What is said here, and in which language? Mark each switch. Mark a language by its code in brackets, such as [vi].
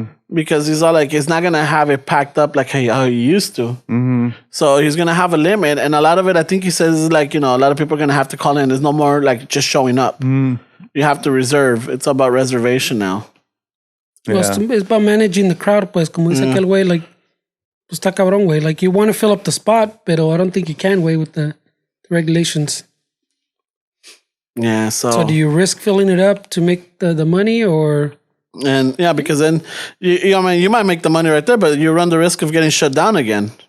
[en] Because he's all like, he's not going to have it packed up like how he used to. Mm-hmm. So he's going to have a limit. And a lot of it, I think he says, is like, a lot of people are going to have to call in. There's no more like just showing up. You have to reserve. It's about reservation now. Well, it's about managing the crowd, pues. [es] Como dice aquel güey, like, pues está cabrón, güey. [en] Like, you want to fill up the spot, pero I don't think you can, güey, with the regulations. Yeah, So do you risk filling it up to make the money, or... And yeah, because then you might make the money right there, but you run the risk of getting shut down again.